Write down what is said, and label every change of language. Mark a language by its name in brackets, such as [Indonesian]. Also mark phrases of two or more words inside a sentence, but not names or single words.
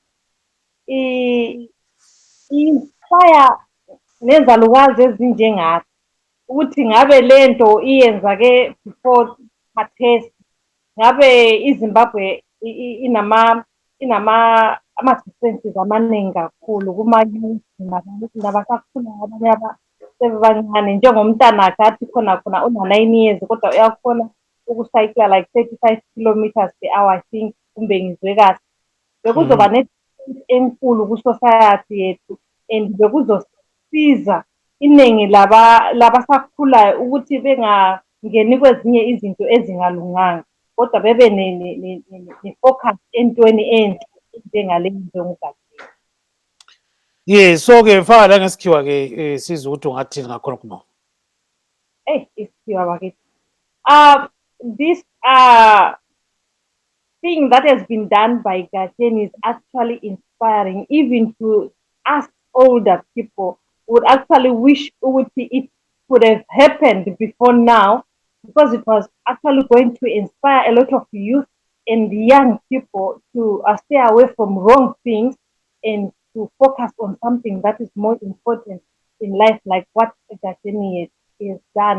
[North Ndebele] Inspire nezalukazi ezinjengathi ukuthi ngabe lento iyenza ke [English] before test [North Ndebele] ngabe iZimbabwe inama ama-distances amaningi kakhulu kuma-youth nabasakhula abanye sebancane njengomntana akhe athi khona una 9 years kodwa uyakhona ukucycla [English] like 35 kilometers per hour, I think [North Ndebele] kumbe ngizwe kahle. Bekuzoba ne-difference enkulu ku-society yethu and bekuzosiza iningi labasakhulayo ukuthi bengangeni kwezinye izinto ezingalunganga kodwa bebe ne-focus entweni enhle njengale njengogadeni. So-ke faka la ngesikhiwa-ke sizwe ukuthi ungathini ngakhona khona. Isikhiwa bakithi. [English] This thing that has been done by Gaten is actually inspiring, even to us older people would actually wish it could have happened before now, because it was actually going to inspire a lot of youth and young people to stay away from wrong things and to focus on something that is more important in life, like what Gaten has done.